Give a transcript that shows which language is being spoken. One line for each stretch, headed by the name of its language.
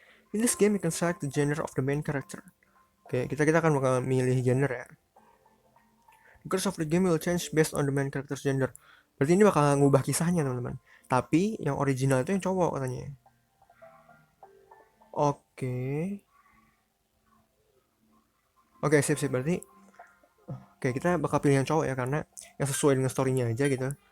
English: In this game you can select the gender of the main character.
Indonesian: Oke, kita akan bakal milih gender ya.
English: The course of the game will change based on the main character's gender.
Indonesian: Berarti ini bakal ngubah kisahnya teman-teman. Tapi yang original itu yang cowok katanya. Oke. Oke, sip. Berarti oke, kita bakal pilih yang cowok ya, karena yang sesuai dengan story-nya aja gitu.